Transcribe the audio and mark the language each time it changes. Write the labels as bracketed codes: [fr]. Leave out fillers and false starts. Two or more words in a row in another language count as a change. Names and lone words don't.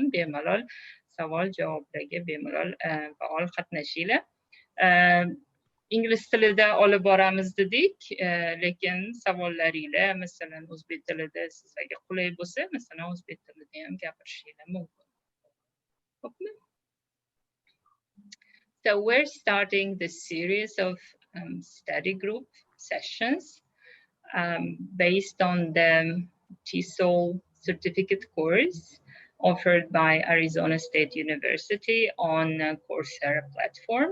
[uz] Bemalol savol-javoblarga bemalol faol qatnashinglar. Ingliz tilida olib boramiz dedik, lekin savollaringlar masalan o'zbek tilida sizlarga qulay bo'lsa, masalan o'zbek tilida ham gapirishinglar mumkin. Xo'pmi? [en] So we're starting the series of study group sessions based on the TESOL certificate course offered by Arizona State University on Coursera platform.